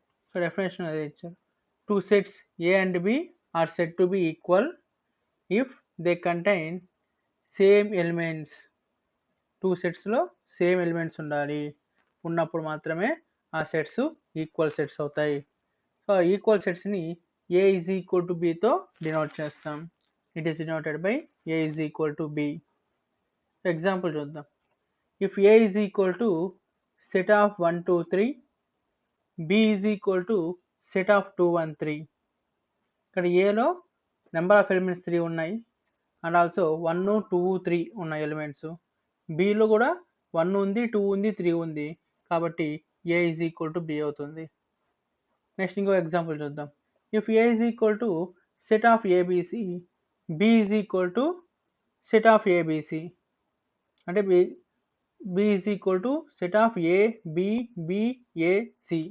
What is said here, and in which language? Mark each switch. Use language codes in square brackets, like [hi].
[te] So definition అదే ఇచ్చారు. [en] Two sets A and B are said to be equal if they contain same elements. [te] Two సెట్స్లో same elements ఉన్నప్పుడు మాత్రమే ఆ sets equal sets అవుతాయి. So equal సెట్స్ని ఏ is equal to బితో denote చేస్తాం. [en] It is denoted by A is equal to B. [te] Example చూద్దాం. [en] If A is equal to set of 1 2 3, b is equal to set of 2 1 3. [te] ఇక్కడ ఏలో number of elements 3 ఉన్నాయి and also 1 2 3 ఉన్నాయి elements. Below కూడా 1 ఉంది, 2 ఉంది, 3 ఉంది. కాబట్టి ఏ ఈజ్ ఈక్వల్ టు బి అవుతుంది. [en] Next ఇంకో example చూద్దాం. If A is equal to set of A B C, B is equal to set of A B C అంటే b is equal to set of a b b a c.